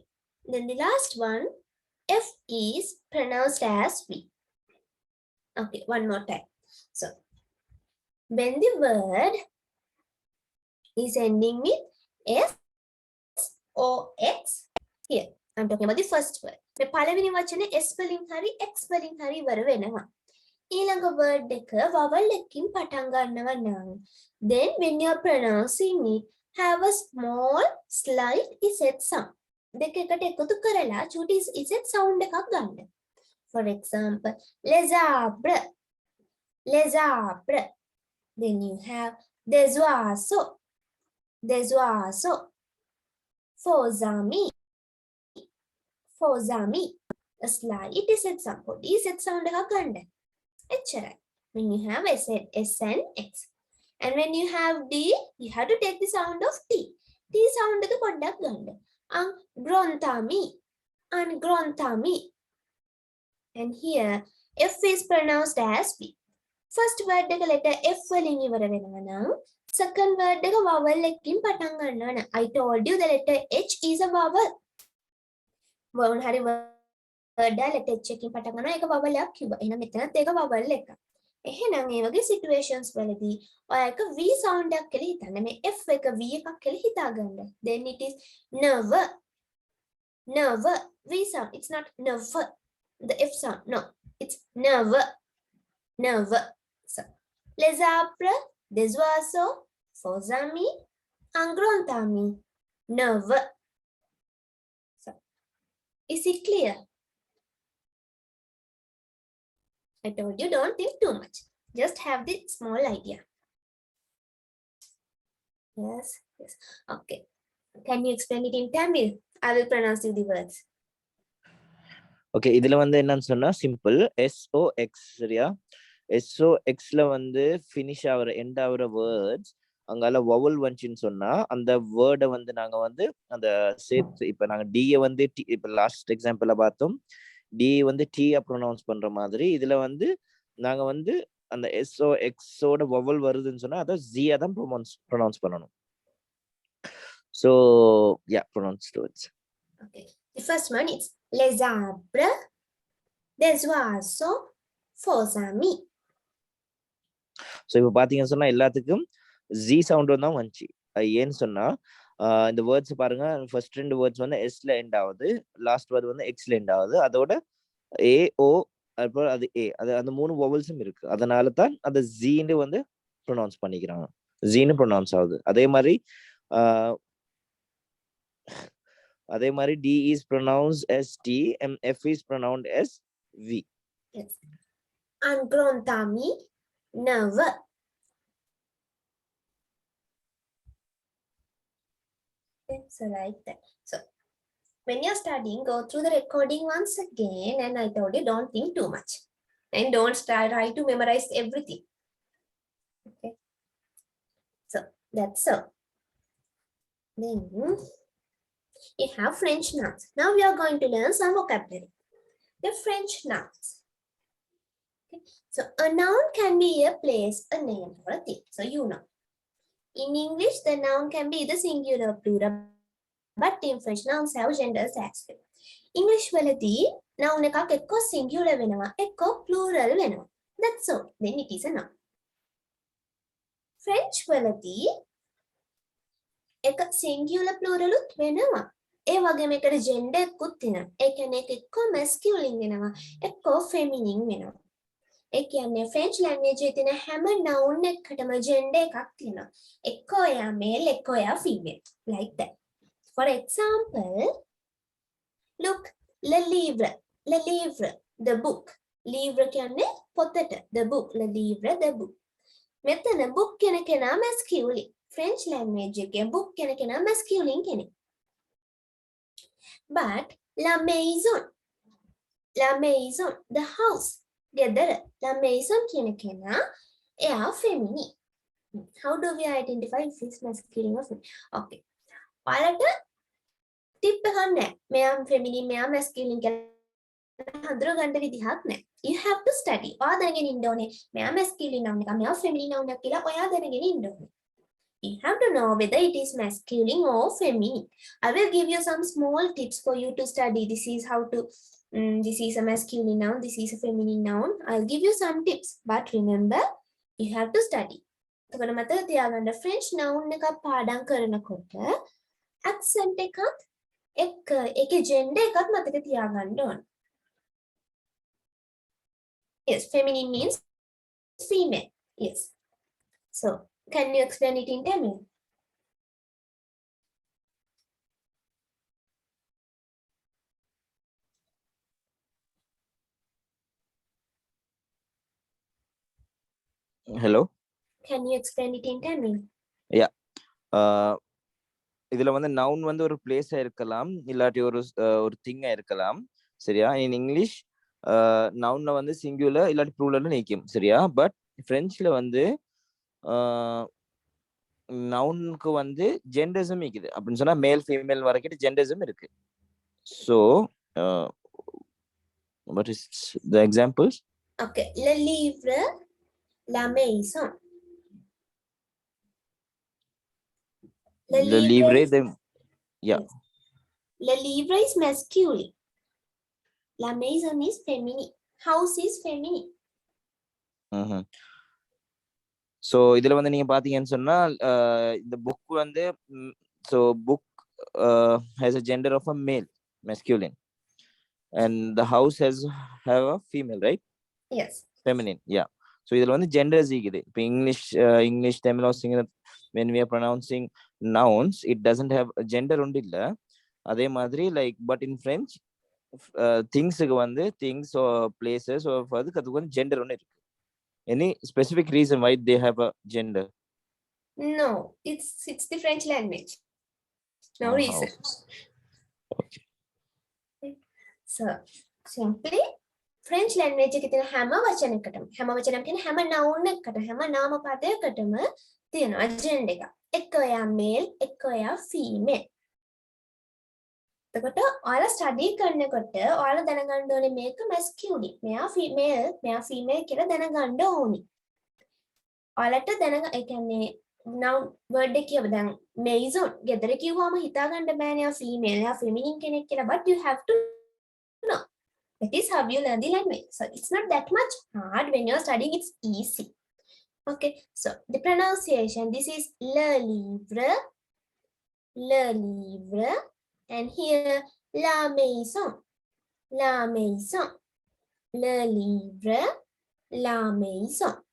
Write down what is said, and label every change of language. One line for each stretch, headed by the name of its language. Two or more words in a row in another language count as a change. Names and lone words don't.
English: Then the last one, F is pronounced as V. Okay, one more time. So, when the word is ending with S or X, here, I'm talking about the first word.
Sinhala: The පළවෙනි වචනේ S වලින් හරි X වලින් හරි ඉවර වෙනවා. ඊළඟ word එක vowel එකකින් පටන් ගන්නවා නම්,
English: then when you're pronouncing it, have a small slight Z sound.
Sinhala: දෙක එකට එකතු කරලා චූටි Z sound එකක් ගන්න.
English: For example,
French: les arbres. Les arbres.
English: Then you have
French: des oiseaux. Des oiseaux. Faux amis. Faux amis.
English: A slight Z sound.
Sinhala: Z sound එකක් ගන්න. එච්චරයි.
English: When you have S and X. And when you have D, you have to take the sound of T.
Sinhala: T sound එක පොඩ්ඩක් ගන්න.
French: Angrontami. Angrontami.
English: And here, F is pronounced as B. First word
Sinhala: එක letter F වලින් ඉවර වෙනවා නම්,
English: second word
Sinhala: එක vowel එකකින් පටන් ගන්නවා නම්.
English: I told you the letter H is a vowel.
Sinhala: මොන හරි
English: word letter H
Sinhala: එකකින් පටන් ගන්නවා ඒක vowel එකක් කිව්වා. එහෙනම් මෙතනත් ඒක vowel එකක්. එහෙනම් මේ වගේ situations වලදී ඔයාලක V sound එකක් කියලා හිතන්න. මේ F එක V එකක් කියලා හිතා ගන්න.
English: Then it is never. Never. V sound. It's not never. The F sound. No. It's never. Never. So,
French: les arbres, des oiseaux, faux amis, un grand ami.
English: Never. So, is it clear? I told you don't think too much. Just have the small idea. Yes, yes. Okay. Can you explain it in Tamil? I will pronounce you the words.
Tamil: Okay, இதுல வந்து என்னன்னு சொன்னா simple SOX சரியா? SOX ல வந்து finish ஆகுற end ஆகுற words அங்கால vowel வந்துச்சுன்னு சொன்னா அந்த வேர்டை வந்து நாங்க வந்து அந்த சேர்த்து இப்ப நாங்க D வந்து இப்ப
English: last example
Tamil: பார்த்தோம் D வந்து T ப்ரொனவுன்ஸ் பண்ற மாதிரி இதுல வந்து நாங்க வந்து அந்த SOX ஓட vowel வருதுன்னு சொன்னா அத Z தான் ப்ரொனவுன்ஸ் பண்ணணும்.
English: So yeah, pronounce the words. Okay. The first one is
French: les arbres, des oiseaux, faux amis.
Tamil: So இப்போ பாத்தீங்கன்னு சொன்னா எல்லாத்துக்கும் Z சவுண்ட் தான் வந்துச்சு. ஏன்னு சொன்னா இந்த வேர்ட்ஸ் பாருங்க ஃபர்ஸ்ட் ரெண்டு வேர்ட்ஸ் வந்து எஸ்ல எண்ட் ஆகுது,
English: last word
Tamil: வந்து எக்ஸ்ல எண்ட் ஆகுது, அதோட ஏ ஓ அப்புறம் அது ஏ அது அந்த மூணு வவல்ஸும் இருக்கு. அதனால தான் அந்த ஜீன்னு வந்து ப்ரொனவுன்ஸ் பண்ணிக்கிறாங்க. ஜீன்னு ப்ரொனவுன்ஸ் ஆகுது. அதே மாதிரி
English: D is pronounced as T and F is pronounced as V. Yes.
French: Un grand ami,
English: never. Okay, so like that. So when you're studying, go through the recording once again, and I told you don't think too much and don't try to memorize everything. Okay. So that's all. Then you have French nouns. Now we are going to learn some vocabulary. The French nouns. Okay. So a noun can be a place, a name, or a thing. So you know. In English, the noun can be either singular or plural, but in French, nouns have genders as well.
Sinhala: English වලදී noun එකක් එක්ක singular වෙනවා, එක්ක plural වෙනවා.
English: That's all. Then it is a noun.
Sinhala: French වලදී එක
English: singular plural
Sinhala: උත් වෙනවා. ඒ වගේම එකට gender එකකුත් තියෙනවා. ඒ කියන්නේ එක එක්ක masculine වෙනවා, එක්ක feminine වෙනවා. ඒ කියන්නේ
English: French language
Sinhala: එකේ තියෙන හැම noun එකකටම gender එකක් තියෙනවා. එක්ක ඔයා male, එක්ක ඔයා female.
English: Like that. For example, look,
French: le livre,
English: the book.
Sinhala: Livre කියන්නේ පොතට,
English: the book,
French: le livre,
English: the book.
Sinhala: මෙතන book කියන කෙනා masculine.
English: French language
Sinhala: එකේ book කියන කෙනා masculine කෙනෙක්.
French: But la maison,
English: the house,
Sinhala: ගෙදර,
French: la maison
Sinhala: කියන කෙනා එයා feminine.
English: How do we identify if it's masculine or feminine?
Sinhala: Okay. ඔයාලට tip එකක් නැහැ. මෙයා feminine, මෙයා masculine කියලා හඳුනා ගන්න විදිහක් නැහැ.
English: You have to study.
Sinhala: ඔයා දැනගෙන ඉන්න ඕනේ. මෙයා
English: masculine noun
Sinhala: එක, මෙයා
English: feminine noun
Sinhala: එක කියලා ඔයා දැනගෙන ඉන්න ඕනේ.
English: You have to know whether it is masculine or feminine. I will give you some small tips for you to study. This is how to, this is a masculine noun, this is a feminine noun. I'll give you some tips. But remember, you have to study.
Sinhala: එතකොට මතක තියාගන්න
English: French noun
Sinhala: එක පාඩම් කරනකොට accent එකත් එක්ක ඒකේ gender එකත් මතක තියාගන්න ඕන.
English: Yes, feminine means female. Yes. So, can you explain it in Tamil? Hello. Can you explain it in Tamil? Yeah.
Tamil: இதுல வந்து noun வந்து ஒரு பிளேஸா இருக்கலாம், இல்லாட்டி ஒரு திங்கா இருக்கலாம். சரியா?
English: In English
Tamil: nounல வந்து singular இல்லாட்டி pluralல நிக்கும். சரியா? பட் Frenchல வந்து நவுனுக்கு வந்து ஜெண்டர்ஸும் இருக்குது. அப்படின்னு சொன்னா
English: male female
Tamil: வரைக்கும் ஜெண்டர்ஸும் இருக்கு.
English: So what is the examples?
French: Okay, le livre, la maison. Le livre, yeah. Le livre
English: is masculine.
French: La maison
English: is feminine. House is feminine.
Tamil: ஸோ இதுல வந்து நீங்க பாத்தீங்கன்னு சொன்னா இந்த புக் வந்து ஸோ புக்
English: has a gender of a male, masculine, and the house have a female, right? Yes. Feminine, yeah. So
Tamil: இதுல வந்து genders இருக்குது. இப்போ
English: English Tamil or Sinhala, when we are pronouncing nouns, it doesn't have a gender
Tamil: ஒன்று இல்ல. அதே மாதிரி
English: like but in French
Tamil: thingsக்கு வந்து
English: things or places or
Tamil: அதுக்கு வந்து gender ஒன்று இருக்கு.
English: Any specific reason why they have a gender? No, it's the French language. No reason. Okay.
Sinhala: So simply
English: French language
Sinhala: එකේ තියෙන හැම වචනයකටම කියන්නේ හැම noun එකකට හැම නාම පදයකටම තියෙනවා agenda එක. එක්ක ඔයා male, එක්ක ඔයා female. එතකොට ඔයාලා ස්ටඩි කරනකොට ඔයාලා දැනගන්න ඕනේ මේක masculine, මෙයා female කියලා දැනගන්න ඕනේ. ඔයාලට ඒ කියන්නේ noun word එක කියව දැන් maison ගෙදර කිව්වම හිතා ගන්න බෑනේ යා female, යා feminine කෙනෙක් කියලා,
English: but you have to know. That is how you learn the language. So it's not that much hard. When you're studying, it's easy. Okay, so the pronunciation, this is
French: le livre, and here la maison, le livre, la maison.